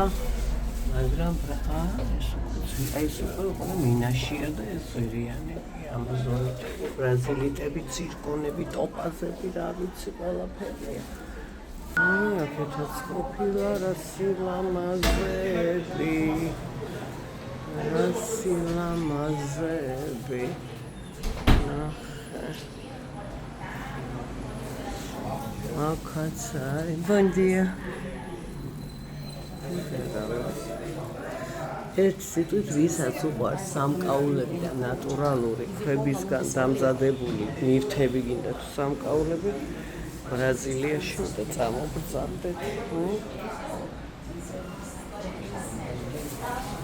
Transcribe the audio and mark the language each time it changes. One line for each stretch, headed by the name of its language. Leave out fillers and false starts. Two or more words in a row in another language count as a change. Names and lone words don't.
Georgian: მაგრამ ეს უკვე მინაშია და ეს ზვირიანები, ამაზონიტები, ბრაზილიტები, ცირკონები, ტოპაზები, რა ვიცი ყველაფერია. აქეთაც ყოფილა რა სილამაზები.
Portuguese: Akacay, bom dia.
Georgian: ერთ სიტყვით ვისაც უყვარს სამკაულები და ნატურალური ქვებისგან დამზადებული ნივთები გინდა თუ სამკაულები, ბრაზილიაში უნდა წამობრძანდეთ.